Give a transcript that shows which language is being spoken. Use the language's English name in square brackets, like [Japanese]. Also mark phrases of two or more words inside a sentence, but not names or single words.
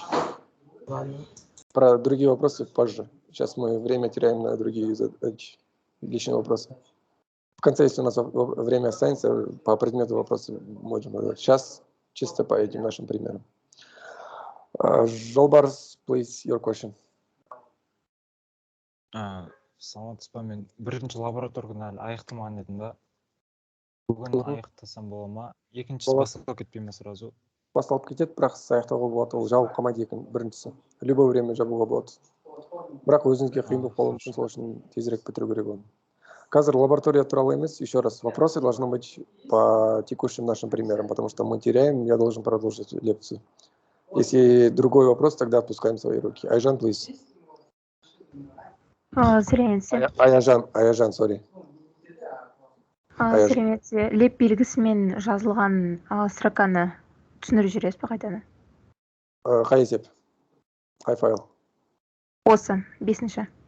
[Russian] Ладно. Про другие вопросы позже. Сейчас мы время теряем на другие задачи, личные вопросы. В конце, если у нас время останется, по предмету вопросы можем задать. Сейчас чисто по этим нашим примерам. [English] Жолбарс, please, your question. [Kazakh] Саламатсыз ба, мен бірінші лабораторияны әлі аяқтамаған едім да. Бүгін аяқтасам бола ма? Екіншісі басталып кетпей ме сразу? Басталып кетеді, бірақ сіз аяқтауға болады, ол жабылып қалмайды біріншісі. [Russian] Любое время [Kazakh] жабуға болады. Бірақ өзіңізге қиын болып қалуы мүмкін, сол үшін тезірек бітіру керек оны. Қазір лаборатория туралы емес, [Russian] еще раз, вопросы должны быть по текущим нашим примерам, потому что мы теряем, я должен продолжить лекцию. Если другой вопрос, тогда отпускаем свои руки. [English] Айжан, please. [Kazakh] Сәлеметсіз. [English] Аяжан, sorry. [Kazakh] Сәлеметсіз. Леп белгісімен жазылған строканы түсіндіріп жібересіз бе қайтаны? Қай есеп? Қай файл? Осы, 5-ші.